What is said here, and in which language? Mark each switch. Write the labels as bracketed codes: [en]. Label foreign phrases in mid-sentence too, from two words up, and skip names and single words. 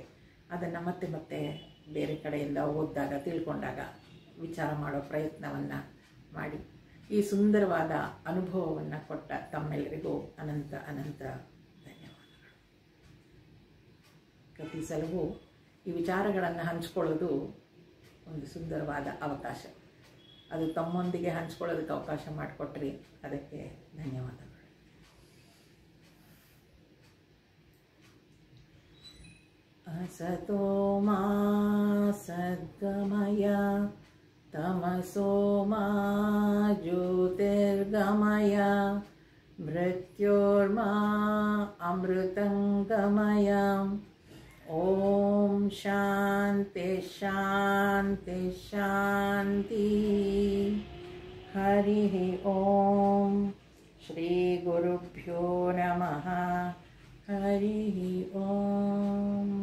[kn] ಅದನ್ನು ಮತ್ತೆ ಮತ್ತೆ ಬೇರೆ ಕಡೆಯಿಂದ ಓದಿದಾಗ ತಿಳ್ಕೊಂಡಾಗ ವಿಚಾರ ಮಾಡೋ ಪ್ರಯತ್ನವನ್ನು ಮಾಡಿ ಈ ಸುಂದರವಾದ ಅನುಭವವನ್ನು ಕೊಟ್ಟ ತಮ್ಮೆಲ್ಲರಿಗೂ ಅನಂತ ಅನಂತ ಧನ್ಯವಾದಗಳು. ಪ್ರತಿ ಸಲವೂ ಈ ವಿಚಾರಗಳನ್ನು ಹಂಚ್ಕೊಳ್ಳೋದು ಒಂದು ಸುಂದರವಾದ ಅವಕಾಶ. ಅದು ತಮ್ಮೊಂದಿಗೆ ಹಂಚ್ಕೊಳ್ಳೋದಕ್ಕೆ ಅವಕಾಶ ಮಾಡಿಕೊಟ್ರಿ, ಅದಕ್ಕೆ ಧನ್ಯವಾದಗಳು. [sa] असतो मा सद्गमय तमसो मा ज्योतिर्गमय मृत्योर्मा अमृतंगमय ओम शांति शांति शांति हरि ओम श्री गुरुभ्यो नमः हरि ओम।